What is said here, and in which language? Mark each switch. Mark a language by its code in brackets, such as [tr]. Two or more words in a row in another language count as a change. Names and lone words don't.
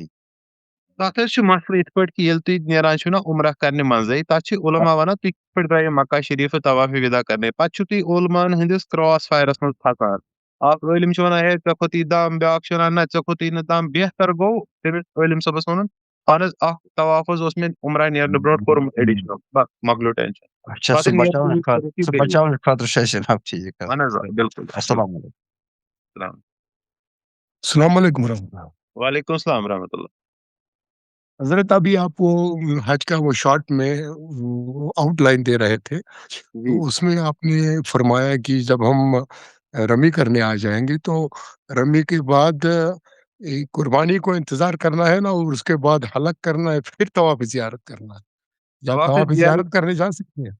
[ks] تَتھ حظ چھُ مسلہٕ یِتھ پٲٹھۍ کہِ ییٚلہِ تُہۍ نیران چھِو نا عُمرہ کرنہِ منٛزٕے تَتھ چھِ عُلما وَنان تُہۍ کِتھ پٲٹھۍ درٛایِو مکہ شریٖفہٕ طوافِ وِدا کرنہِ پَتہٕ چھِو تُہۍ عُلماہَن ہٕنٛدِس کرٛاس فایرَس منٛز پھسان اکھ عٲلِم چھُ وَنان ہے ژےٚ کھوٚتُے دَم بیٛاکھ چھُ وَنان نہ ژےٚ کھوٚتُے نہٕ دَم بہتر گوٚو تٔمِس عٲلِم صٲبَس وَنُن اہن حظ اکھ طواف حظ اوس مےٚ عُمرہ نیرنہٕ برونٛٹھ کوٚرمُت ایڈِشنل بس مۄکلیو ٹٮ۪نشن اچھا سُہ بچاونہٕ خٲطرٕ چھُ اَسہِ جِناب ٹھیٖک اہن حظ بِلکُل [ar] السلام علیکم السلام علیکم ورحمۃ اللہ وعلیکم السلام ورحمۃ اللہ [ur] حضرت ابھی آپ وہ حج کا وہ شارٹ میں آؤٹ لائن دے رہے تھے تو اس میں آپ نے فرمایا کہ جب ہم رمی کرنے آ جائیں گے تو رمی کے بعد قربانی کو انتظار کرنا ہے نا اور اس کے بعد حلق کرنا ہے پھر طواف زیارت کرنا ہے یا طواف زیارت کرنے جا سکتے ہیں